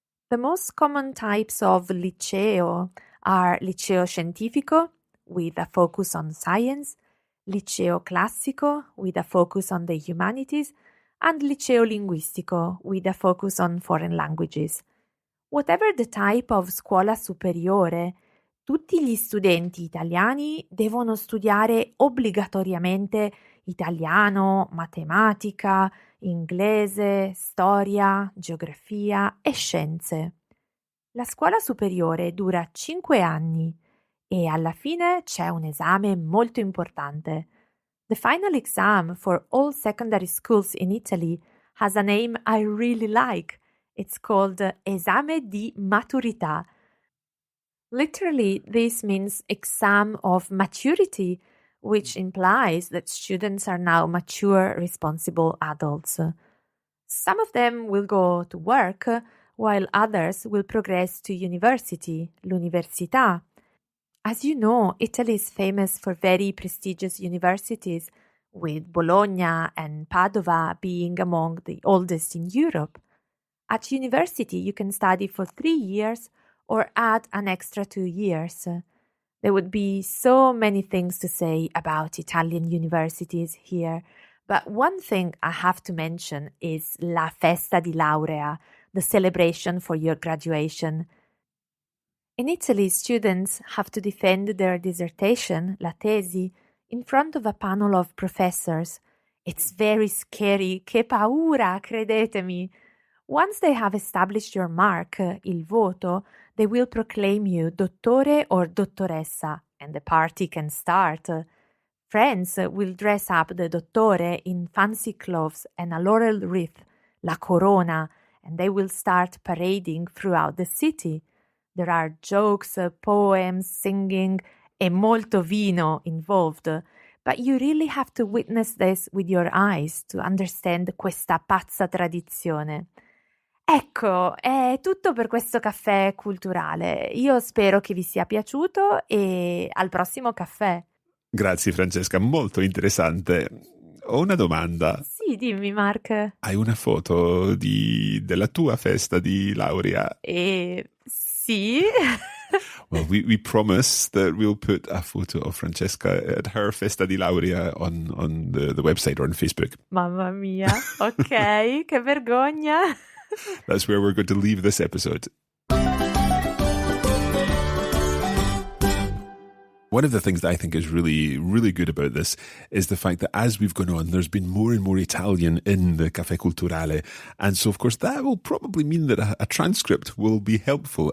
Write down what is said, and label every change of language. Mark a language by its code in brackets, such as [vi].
[en] The most common types of liceo are liceo scientifico, with a focus on science, liceo classico, with a focus on the humanities, and liceo linguistico, with a focus on foreign languages. Whatever the type of [it] scuola superiore, tutti gli studenti italiani devono studiare obbligatoriamente italiano, matematica, inglese, storia, geografia e scienze. La scuola superiore dura 5 anni e alla fine c'è un esame molto importante. [en] The final exam for all secondary schools in Italy has a name I really like. It's called Esame di Maturità. Literally, this means exam of maturity, which implies that students are now mature, responsible adults. Some of them will go to work, while others will progress to university, l'università. As you know, Italy is famous for very prestigious universities, with Bologna and Padova being among the oldest in Europe. At university, you can study for 3 years or add an extra 2 years. There would be so many things to say about Italian universities here, but one thing I have to mention is la festa di laurea, the celebration for your graduation. In Italy, students have to defend their dissertation, la tesi, in front of a panel of professors, It's very scary, [it] che paura, credetemi. [en] Once they have established your mark, il voto, they will proclaim you dottore or dottoressa, and the party can start. Friends will dress up the dottore in fancy clothes and a laurel wreath, la corona, and they will start parading throughout the city. There are jokes, poems, singing, [it] e molto vino [en] involved, but you really have to witness this with your eyes to understand [it] questa pazza tradizione. Ecco, è tutto per questo caffè culturale. Io spero che vi sia piaciuto e al prossimo caffè. Grazie Francesca, molto interessante. Ho una domanda. Sì, dimmi Mark. Hai una foto della tua festa di laurea? Sì. [en] Well, we promise that we'll put a photo of Francesca at her festa di laurea on the website or on Facebook. [it] Mamma mia, ok, che vergogna. [en] That's where we're going to leave this episode. One of the things that I think is really, really good about this is the fact that as we've gone on, there's been more and more Italian in the Caffè Culturale. And so, of course, that will probably mean that a transcript will be helpful.